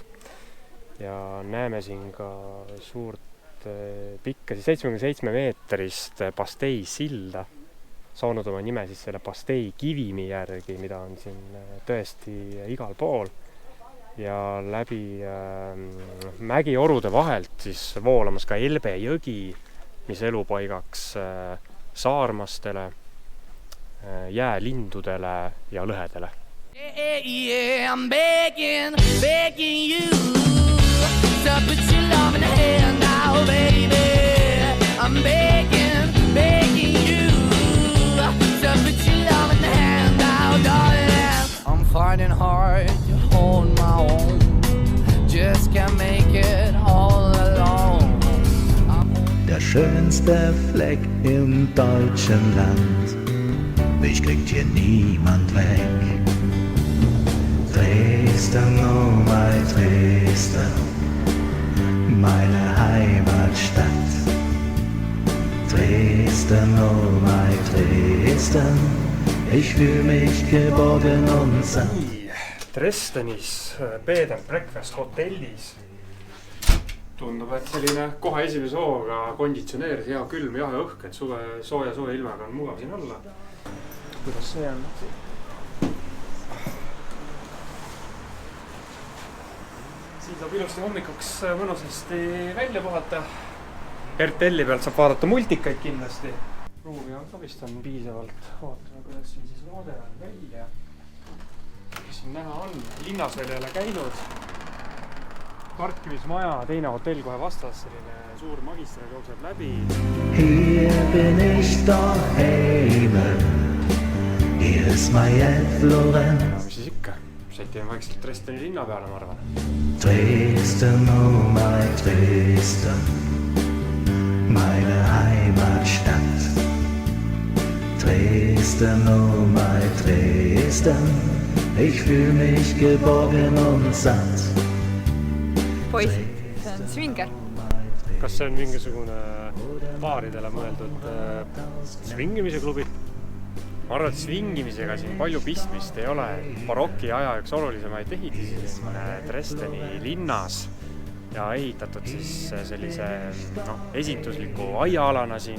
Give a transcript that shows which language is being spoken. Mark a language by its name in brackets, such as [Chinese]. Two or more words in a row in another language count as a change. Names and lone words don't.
[Estonian] Ja näeme siin ka suurt pikka 77 meetrist Pastei silda, saanud oma nime siis selle Pastei kivimi järgi, mida on siin tõesti igal pool. Ja läbi mägiorude vahelt siis voolamas ka Elbe jõgi, mis elupaigaks saarmastele, jäälindudele ja lõhedele. [English] Yeah, I'm begging you to put your loving hand out, baby. I'm begging you to put your loving hand out, darling. I'm fighting hard to hold my own, just can't make it all alone. [German] Der schönste Fleck im deutschen Land, mich kriegt hier niemand weg. Dresden, oh mein Dresden, meine Heimatstadt. Dresden, oh mein Dresden, ich fühl mich geborgen und satt. [Estonian] Dresdenis [English] Bed and Breakfast [Estonian] hotellis. Tundub, et selline kohe esimese hooga konditsioneer, hea külm, jahe õhk, et suve sooja ilmaga on mugav siin olla. Kuidas see on? Siin saab ilusti hommikuks mõnusasti välja puhata. RTL-i pealt saab vaadata multikaid kindlasti. Ruumi on ka vist on piisavalt. Vaatame, kuidas siin siis vaade on välja. Mis siin näha on? Linnas veel ei ole käinud. Parkimismaja, teine hotell kohe vastas, selline suur magistraal jookseb läbi. [German] Hier bin ich daheim. Hier ist mein Florent. [Estonian] Ja, mis siis ikka? Sätime vaikselt Dresdeni linna peale, ma arvan. [German] Dresden, oh mein Dresden. Meine Heimatstadt. Dresden, oh mein Dresden. Ich fühl mich geborgen und satt. [Estonian] Poiss, see on swinger. Kas see on mingisugune paaridele mõeldud swingimise klubi? Ma arvan, et swingimisega siin palju pistmist ei ole. Baroki aja üks olulisemaid ehitisi siin Dresdeni linnas ja ehitatud siis sellise esindusliku aiaalana siin.